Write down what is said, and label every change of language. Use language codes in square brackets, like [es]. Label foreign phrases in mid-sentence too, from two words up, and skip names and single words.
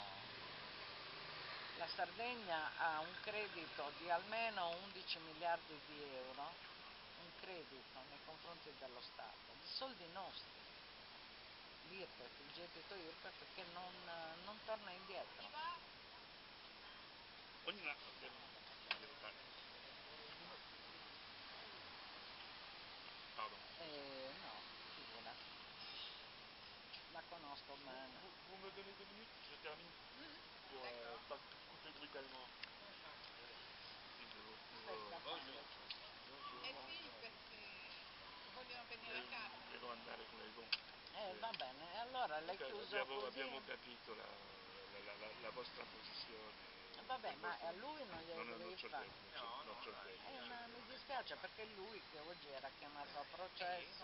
[it] La Sardegna ha un credito di almeno 11 miliardi di euro, un credito nei confronti dello Stato, di soldi nostri, l'IRPEF, il gettito IRPEF che non torna indietro. Ognuno Pardon. No, figurati. La conosco bene. [fr] Vous me donnez 2 minutes, je termine pour pas couper brutalement. Bonjour. [it] Sì, perché vogliono venire a casa. Devo andare con le gonne. Va bene, allora l'hai chiuso così. Abbiamo capito la vostra posizione. Vabbè, ma a lui non glielo devi fare. Non c'ho tempo. Ma mi dispiace perché lui che oggi era chiamato a processo.